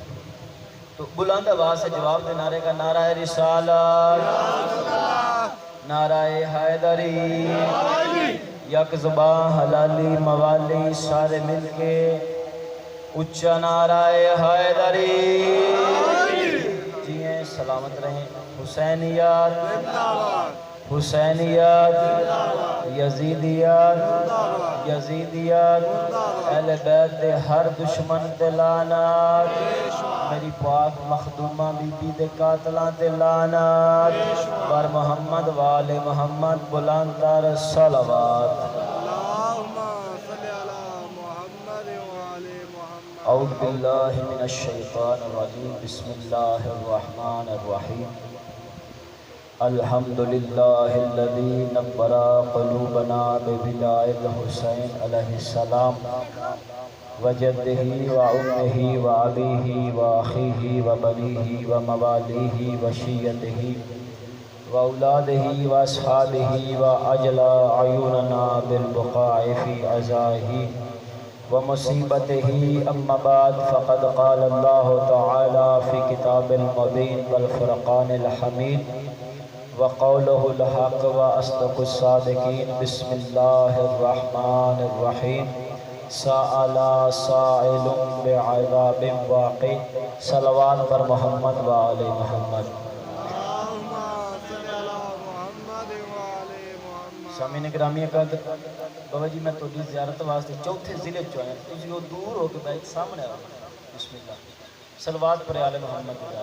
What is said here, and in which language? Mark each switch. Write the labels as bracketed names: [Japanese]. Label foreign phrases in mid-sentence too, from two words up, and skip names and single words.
[Urdu] تو بلند آواز سے جواب دے نعرے کا، نعرہ رسالت، نعرہ حیدری، یک زبان حلالی موالی، سارے مل کے اچھا نعرہ حیدری، جیئیں سلامت رہیں۔ [Punjabi] حسینیات، حسینیات، یزیدیات، یزیدیات، اہل بیت دے ہر دشمن تے لعنات، میری پاک مخدومہ بی بی دے قاتلاں تے لعنات، [Persian] بر محمد وآل محمد بلند تر صلوات۔ [Arabic] اعوذ باللہ من الشیطان الرجیم، بسم اللہ الرحمن الرحیم۔ الحمدللہ الذی نور قلوبنا ببداء الحسین علیہ السلام وجدہ وامہ وابیہ واخیہ وبنیہ وموالیہ وشیعتہ واولادہ واصحابہ واجلا عیوننا بالبقاء فی عزائہ ومصیبتہ۔ اما بعد فقد قال اللہ تعالی فی کتاب المبین والفرقان الحمید وقولہ الحق واصدق الصادقین۔ بسم اللہ الرحمن الرحیم۔ سأل سائل بعذاب واقع، صلوات پر محمد وآل محمد۔ [Punjabi] سامعین گرامی قدر، بابا جی میں تھوڑی زیارت واسطے چوتھے ضلع چ آیا، تسی وہ دور ہو کے بیٹھ سامنے آؤ۔ [Arabic] بسم اللہ، صلوات پر آل محمد۔